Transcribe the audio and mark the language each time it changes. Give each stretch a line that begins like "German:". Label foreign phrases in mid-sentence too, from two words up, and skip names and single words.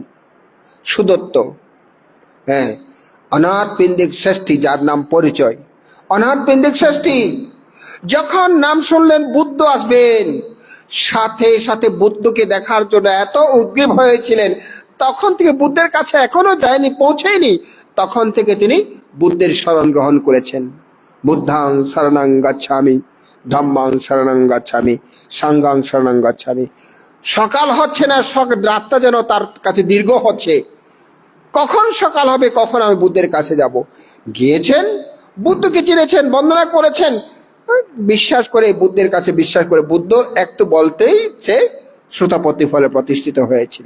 Bangla: সুদত্ত, হ্যাঁ, অনাথ পিণ্ডিক শ্রেষ্ঠী, যার নাম পরিচয় অনাথ পিণ্ডিক শ্রেষ্ঠী, যখন নাম শুনলেন বুদ্ধ আসবেন, সাথে সাথে বুদ্ধকে দেখার জন্য এত উদ্গ্রীব হয়েছিলেন, তখন থেকে বুদ্ধের কাছে এখনো যায়নি, পৌঁছেনি, তখন থেকে তিনি বুদ্ধের শরণ গ্রহণ করেছেন।
Pali: বুদ্ধাং শরণং গচ্ছামি, ধম্মাং শরণং গচ্ছামি, সাঙ্গাং শরণং গচ্ছামি।
Bangla: সকাল হচ্ছে না, রাতটা যেন তার কাছে দীর্ঘ হচ্ছে, কখন সকাল হবে, কখন আমি বুদ্ধের কাছে যাব। গিয়েছেন, বুদ্ধকে চিনেছেন, বন্দনা করেছেন, বিশ্বাস করে বুদ্ধের কাছে বিশ্বাস করে বুদ্ধ একটু বলতেই সে শ্রোতাপতি ফলে প্রতিষ্ঠিত হয়েছিলেন।